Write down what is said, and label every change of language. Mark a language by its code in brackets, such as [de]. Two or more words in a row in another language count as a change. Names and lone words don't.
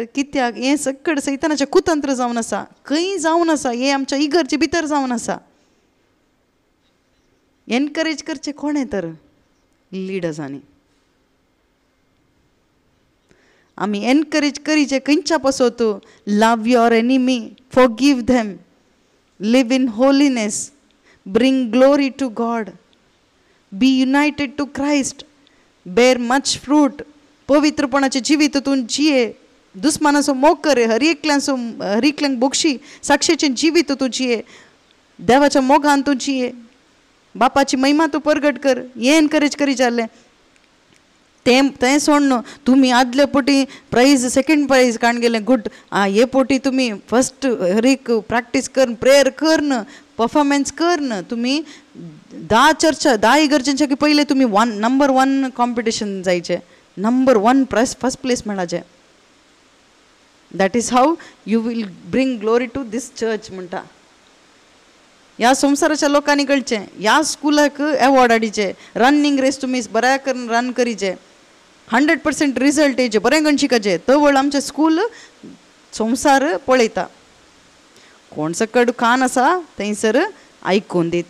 [kok] कित्याक हें सकड सैतानाचें कुतंत्र जावन आसा, खंय जावन आसा, हें आमच्या इगर्जे भितर जावन आसा. एनकरेज करचें कोणें तर? लिडर्सांनी. आमी एनकरेज करीचे खंयच्या पासत? [en] love your enemy, forgive them, live in holiness, bring glory to God, be united to Christ, bear much fruit. [kok] पवित्रपणाचे जिवीत तूं जिये, दुस्मानाचो मोग कर, हर एकल्यांक बोक्षी, साक्षेचें जिवीत तूं जिये, देवाच्या मोगान तूं जिये, बापाची महिमा तूं परगट कर. हें एनकरेज करी जाल्लें. तें सोडून तुमी आदले पोटी प्राईज, [en] second prize [kok] काण गेलें, गुड. हे पोटी तुमी फर्स्ट हर एक प्रॅक्टीस कर, प्रेयर करन, परफॉर्मन्स करन. तुमी 10 चर्चा, 10 इगर्जेंच्या पयले तुमी नंबर 1 कॉम्पिटिशन जायचें, नंबर 1 [en] first place [kok] मेळाचें. [en] That is how you will bring glory to this church म्हणटा. [kok] ह्या संवसाराच्या लोकांनी कळचें, ह्या स्कुलाक एवॉर्ड हाडिचे, [en] running race [kok] तुमी बऱ्या करून रन करीचे, 100% रिजल्ट येचे, बरें करून शिकायचे. तवळ आमचें स्कूल संवसार पळयता. कोण सकड कान आसा थंयसर आयकून दीत.